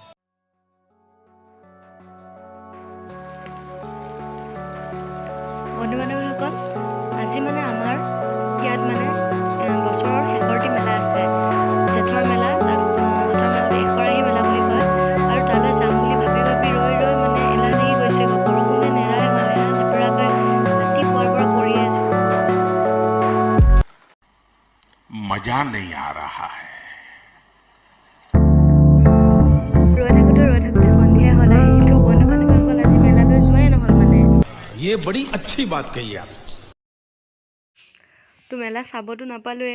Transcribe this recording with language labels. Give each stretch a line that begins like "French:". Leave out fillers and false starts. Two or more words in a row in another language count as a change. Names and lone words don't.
Assamese: বন্ধু বান্ধৱীসকল, আজি আমাৰ ইয়াত বছৰৰ শেষৰটি মেলা আছে। জেঠৰ মেলা, জেঠৰ মেলাত এশৰাহি মেলা বুলি কয়। আৰু তালৈ যাম বুলি ভাবি ৰৈ এলাহ লাগি গৈছে। বৰষুণে নেৰাই নেপেৰাকৈ ৰাতিপুৱাৰ পৰা পৰি আছে।
Hindi: मजा नहीं आ रहा है।
Assamese: ৰৈ থাকোঁতে সন্ধিয়া হ'ল। আহিলোঁ বন্ধু বান্ধৱীসকল, আজি মেলালৈ যোৱাই নহ'ল
Hindi: ये बड़ी अच्छी बात कही आप।
Assamese: তো মেলা চাবতো নাপালোৱে।